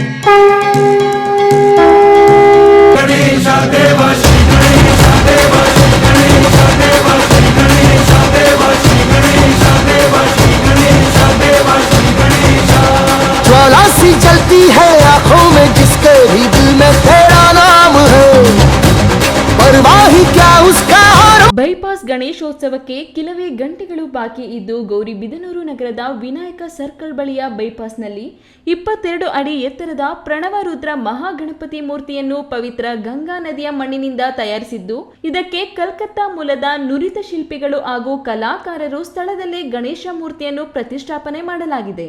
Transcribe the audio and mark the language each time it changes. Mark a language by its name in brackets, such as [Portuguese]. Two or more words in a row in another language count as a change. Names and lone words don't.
[Hindi] ज्वाला सी जलती है आंखों में जिसके भी दिल में तेरा नाम है, परवाह ही क्या उसका। [Kannada] ಬೈಪಾಸ್ ಗಣೇಶೋತ್ಸವಕ್ಕೆ ಕೆಲವೇ ಗಂಟೆಗಳು ಬಾಕಿ ಇದ್ದು ಗೌರಿಬಿದನೂರು ನಗರದ ವಿನಾಯಕ ಸರ್ಕಲ್ ಬಳಿಯ ಬೈಪಾಸ್ನಲ್ಲಿ 22 ಅಡಿ ಎತ್ತರದ ಪ್ರಣವ ರುದ್ರ ಮಹಾಗಣಪತಿ ಮೂರ್ತಿಯನ್ನು ಪವಿತ್ರ ಗಂಗಾ ನದಿಯ ಮಣ್ಣಿನಿಂದ ತಯಾರಿಸಿದ್ದು, ಇದಕ್ಕೆ ಕಲ್ಕತ್ತಾ ಮೂಲದ ನುರಿತ ಶಿಲ್ಪಿಗಳು ಹಾಗೂ ಕಲಾಕಾರರು ಸ್ಥಳದಲ್ಲೇ ಗಣೇಶ ಮೂರ್ತಿಯನ್ನು ಪ್ರತಿಷ್ಠಾಪನೆ ಮಾಡಲಾಗಿದೆ.